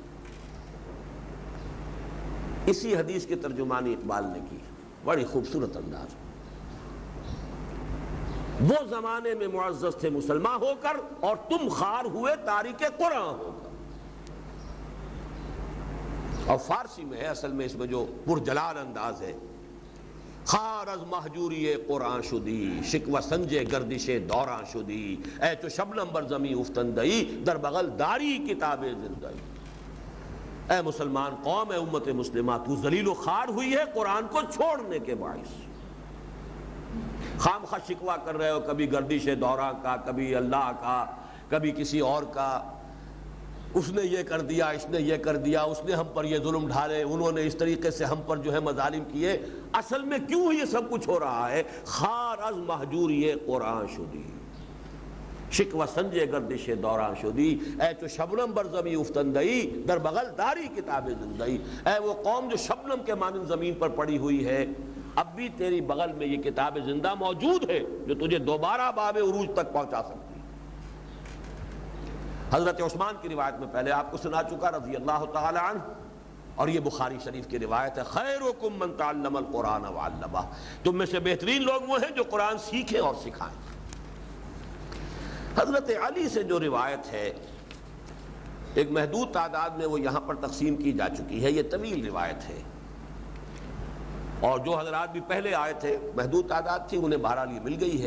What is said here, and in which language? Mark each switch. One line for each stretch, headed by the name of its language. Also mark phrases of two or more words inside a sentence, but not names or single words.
Urdu: اسی حدیث کی ترجمانی اقبال نے کی، بڑی خوبصورت انداز۔ وہ زمانے میں معزز تھے مسلمان ہو کر، اور تم خوار ہوئے تاریک قرآن ہو کر۔ اور فارسی میں ہے اصل میں، اس میں جو پرجلال انداز ہے،
Persian: خار از محجوری قرآن شدی، شکوہ سنجے گردش دوران شدی، اے تو شبنم بر زمیں افتندئی، در بغل داری کتاب زندئی۔
Urdu: اے مسلمان قوم، اے امت مسلمہ، تو ذلیل و خوار ہوئی ہے قرآن کو چھوڑنے کے باعث۔ خام خواہ شکوہ کر رہے ہو، کبھی گردش دوران کا، کبھی اللہ کا، کبھی کسی اور کا، اس نے یہ کر دیا، اس نے یہ کر دیا، اس نے ہم پر یہ ظلم ڈھالے، انہوں نے اس طریقے سے ہم پر جو ہے مظالم کیے۔ اصل میں کیوں یہ سب کچھ ہو رہا ہے؟
Persian: خار از محجوری قرآن شدی، شکوہ سنجے گردش دوران شدی، اے تو شبنم بر زمیں افتندئی، در بغل داری کتاب زندئی۔
Urdu: اے وہ قوم جو شبنم کے مانند زمین پر پڑی ہوئی ہے، اب بھی تیری بغل میں یہ کتاب زندہ موجود ہے جو تجھے دوبارہ باب عروج تک پہنچا سکتی۔ حضرت عثمان کی روایت میں پہلے آپ کو سنا چکا
Arabic: رضی اللہ تعالی عنہ،
Urdu: اور یہ بخاری شریف کی روایت ہے،
Arabic: خیرکم من تعلم القرآن وعلمہ،
Urdu: تم میں سے بہترین لوگ وہ ہیں جو قرآن سیکھیں اور سکھائیں۔ حضرت علی سے جو روایت ہے ایک محدود تعداد میں وہ یہاں پر تقسیم کی جا چکی ہے، یہ طویل روایت ہے، اور جو حضرات بھی پہلے آئے تھے محدود تعداد تھی، انہیں بہرحال یہ مل گئی ہے۔